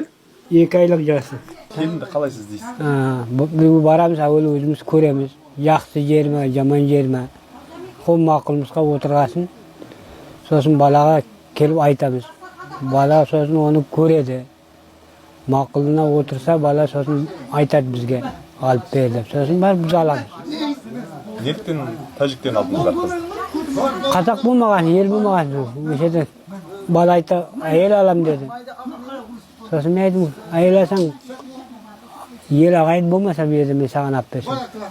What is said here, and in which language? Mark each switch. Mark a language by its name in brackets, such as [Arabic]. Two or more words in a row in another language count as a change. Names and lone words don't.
[Kazakh] 2 айлық жасы. Келінді қалай сіз дейсіз? Бұл барамыз, әуелі өзіміз көреміз. Яқты жер ме, жаман жер ме. Қол мақұлымызға отырғасын. Сосын балаға келіп айтамыз. Бала сосын оны көреді. [Uzbek] ma'qulina o'tirsa bola so'zin aytadi bizga olib ber deb. So'zin biz olamiz. Nechtin tojikdan oldingizlar qizni? Qozoq bo'lmagan, yel bo'lmagan. O'sha yerda bola aytdi, ayol olam dedi. So'zin men aytdim, ayol olsang yel ag'ayin bo'lmasa bu yerda men sana olib bersam.